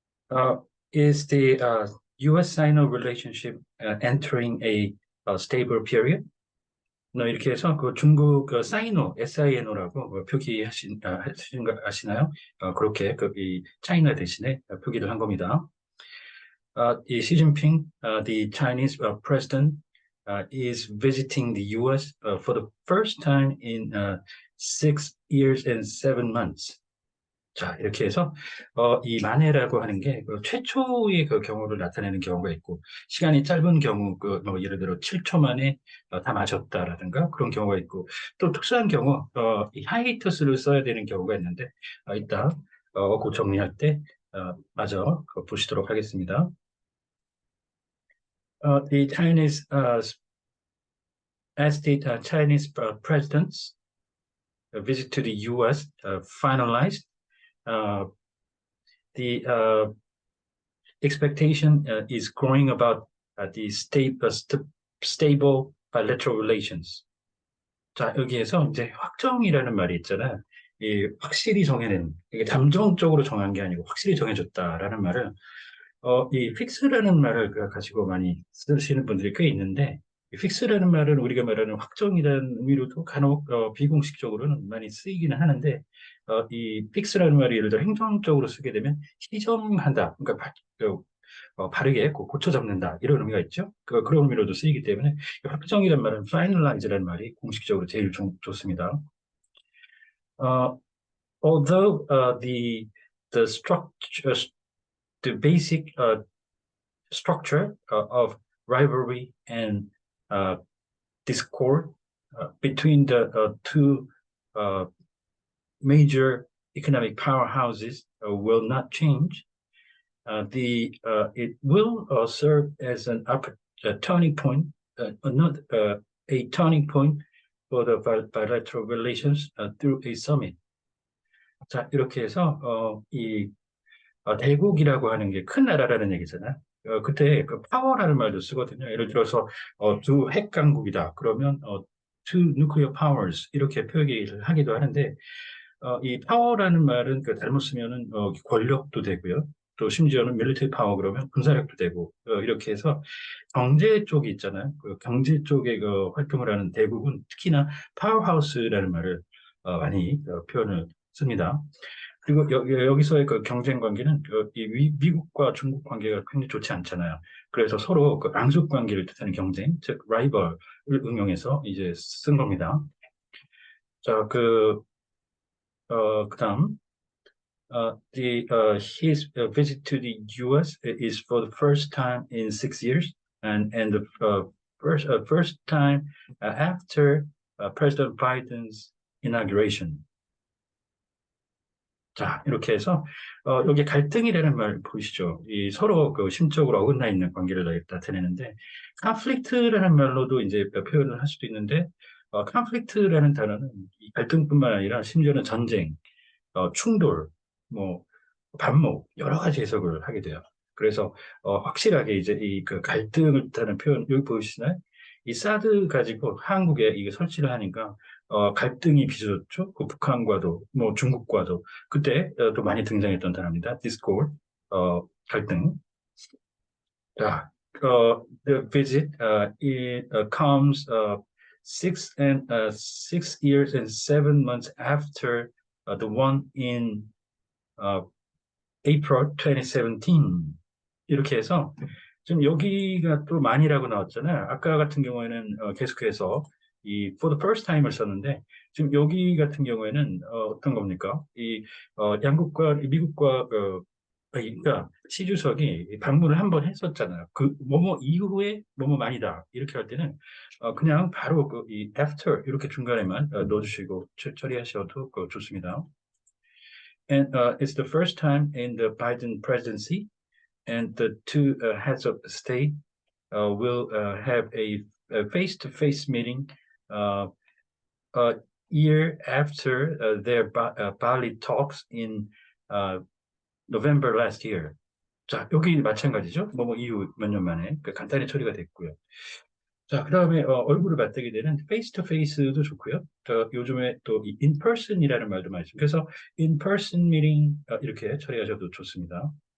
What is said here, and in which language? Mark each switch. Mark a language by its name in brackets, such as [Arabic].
[English] Uh, is the US-Sino relationship entering a stable period? [Korean] 이렇게 해서 그 중국 사이노, SINO라고 하신 거 아시나요? 그렇게 이 차이나 대신에 표기를 한 겁니다. [English] 이 시진핑, the Chinese president, is visiting the US for the first time in 6 years and 7 months. [Korean] 자, 이렇게 해서, 이 만해라고 하는 게, 최초의 그 경우를 나타내는 경우가 있고, 시간이 짧은 경우, 예를 들어 7초 만에 다 마셨다라든가 그런 경우가 있고, 또 특수한 경우, 이 하이에이터스를 써야 되는 경우가 있는데, 이따, 그 정리할 때, 마저 보시도록 하겠습니다. [English] The Chinese, as the Chinese president's visit to the US finalized, uh, the expectation is growing about the stable bilateral relations. [Korean] 자, 여기에서 이제 확정이라는 말이 있잖아요. 이 확실히 정해낸, 이게 잠정적으로 정한 게 아니고 확실히 정해졌다라는 말을, 이 fix라는 말을 가지고 많이 쓰시는 분들이 꽤 있는데, 이 fix라는 말은 우리가 말하는 확정이라는 의미로도 간혹 비공식적으로는 많이 쓰이기는 하는데, 이 fix라는 말이 예를 들어 행정적으로 쓰게 되면 시정한다. 그러니까 바르게 고쳐 잡는다 이런 의미가 있죠. 그런 의미로도 쓰이기 때문에 확정이란 말은 finalize라는 말이 공식적으로 제일 좋습니다. [English] Uh, although the structure, the basic structure of rivalry and discord between the two uh, major economic powerhouses will not change. It will serve as a turning point, not a turning point for the bilateral relations through a summit. [Korean] 자, 이렇게 해서 대국이라고 하는 게 큰 나라라는 얘기잖아요. 그때 그 파워라는 말도 쓰거든요. 예를 들어서 두 핵강국이다. 그러면 [English] two nuclear powers [Korean] 이렇게 표기를 하기도 하는데 이 파워라는 말은 잘못 쓰면은 권력도 되고요. 또 심지어는 밀리터리 파워 그러면 군사력도 되고 이렇게 해서 경제 쪽이 있잖아요. 그 경제 쪽에 활동을 하는 대국은 특히나 파워하우스라는 말을 많이 표현을 씁니다. 그리고 여기서의 그 경쟁 관계는 이 미국과 중국 관계가 굉장히 좋지 않잖아요. 그래서 서로 그 앙숙 관계를 뜻하는 경쟁, 즉 라이벌을 응용해서 이제 쓴 겁니다. 자, 그다음 [English] his visit to the U.S. is for the first time in 6 years, and the first time after President Biden's inauguration. [Korean] 자, 이렇게 해서 여기 갈등이라는 말 보이시죠? 이 서로 그 심적으로 어긋나 있는 관계를 나타내는데 conflict라는 말로도 이제 표현을 할 수도 있는데 conflict라는 단어는 이 갈등뿐만 아니라 심지어는 전쟁, 충돌, 뭐 반목 여러 가지 해석을 하게 돼요. 그래서 확실하게 이제 이 그 갈등을 뜻하는 표현 여기 보이시나요? 이 사드 가지고 한국에 이게 설치를 하니까 갈등이 빚어졌죠. 그 북한과도 뭐 중국과도 그때 또 많이 등장했던 단어입니다. discord 갈등. [English] 자, the visit it comes 6 years and 7 months after the one in uh, April 2017 [Korean] 이렇게 해서 지금 여기가 또 만이라고 나왔잖아요. 아까 같은 경우에는 계속해서 이 [English] for the first time [Korean] 을 썼는데 지금 여기 같은 경우에는 어떤 겁니까? 이 양국과 미국과 그러니까 시 주석이 방문을 한 번 했었잖아요. 그 뭐뭐 이후에 뭐뭐만이다 이렇게 할 때는 그냥 바로 그 이 after 이렇게 중간에만 넣어주시고 처리하셔도 좋습니다. [English] And it's the first time in the Biden presidency, and the two heads of state will have a face-to-face meeting uh, a year after their Bali talks in uh, November last year. [Korean] 자, 여기 마찬가지죠. 뭐뭐 이후 몇 년 만에 간단히 처리가 됐고요. 자, 그다음에 얼굴을 맞대게 되는 페이스 투 페이스도 좋고요. 요즘에 또 이 인퍼슨이라는 말도 많이 씁니다. 그래서 인퍼슨 미팅 이렇게 처리하셔도 좋습니다.